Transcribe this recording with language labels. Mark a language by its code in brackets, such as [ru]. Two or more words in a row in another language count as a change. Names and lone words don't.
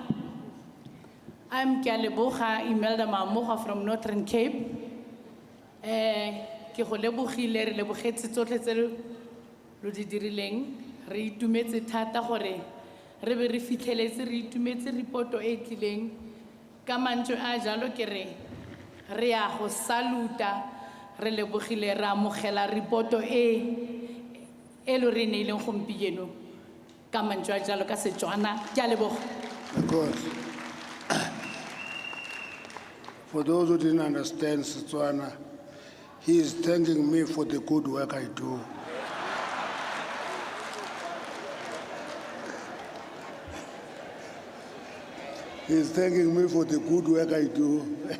[en] I'm Kyaleboga Imelda Mamoga from Northern Cape. [tn] Ke go lebogile re lebogetse tsotlhe tse lo di dirileng. Re itumetse thata gore re be re fitlheletse re itumetse reporto e tlileng ka mantswe a jalo ke re ya go saluta re lebogile re amogela reporto e lo re neileng gompieno ka mantswe a jalo ka Setswana. Ke a leboga. [en] Of course. For those who didn't understand Setswana, he is thanking me for the good work I do. He is thanking me for the good work I do.